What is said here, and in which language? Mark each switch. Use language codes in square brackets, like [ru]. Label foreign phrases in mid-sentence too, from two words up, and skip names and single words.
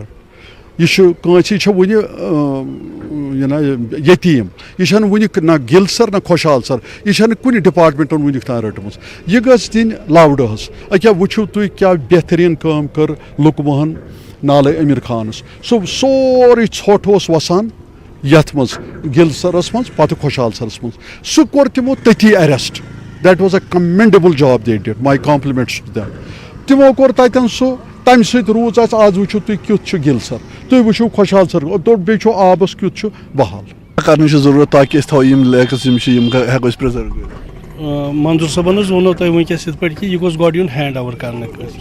[ks] یہ کٲنٛسہِ چھِ وُنہِ یتیٖم, یہِ چھَنہٕ وُنہِ نہ گِل سر نہ خوشحال سر, یہِ چھَنہٕ کُنہِ ڈپارٹمنٹن وُنیُک تام رٔٹمٕژ. یہِ گٔژھ دِنۍ لاوڈٕ حظ. أکیاہ وٕچھِو تُہۍ کیاہ بہتریٖن کٲم کٔر لُکہٕ نالے امیر خانس. سُہ سورُے ژھۄٹھ اوس وسان یتھ منٛز گِل سرس منٛز پتہٕ خوشحال سرس منٛز. سُہ کوٚر تِمو تٔتی ایرسٹ. [en] That was a commendable job they did. My compliments to them. [ks] تِمو کوٚر تتٮ۪ن سُہ, تمہِ سۭتۍ روٗز اَسہِ. آز وٕچھِو تُہۍ کیُتھ چھُ گِل سر, تُہۍ وٕچھِو خوشحال سر, بیٚیہِ چھُ آبس کیُتھ چھُ بحال. کرنٕچ چھِ ضروٗرت تاکہِ أسۍ تھاوو یِم لیکٕس یِم چھِ یِم ہٮ۪کو أسۍ پرٛزٔرو کٔرِتھ. منظوٗر صٲبن حظ ووٚنو تۄہہِ وٕنکٮ۪س یِتھ پٲٹھۍ کہِ یہِ گوٚژھ گۄڈٕ یُن [en] hand over [ks] کرنہٕ خٲطرٕ.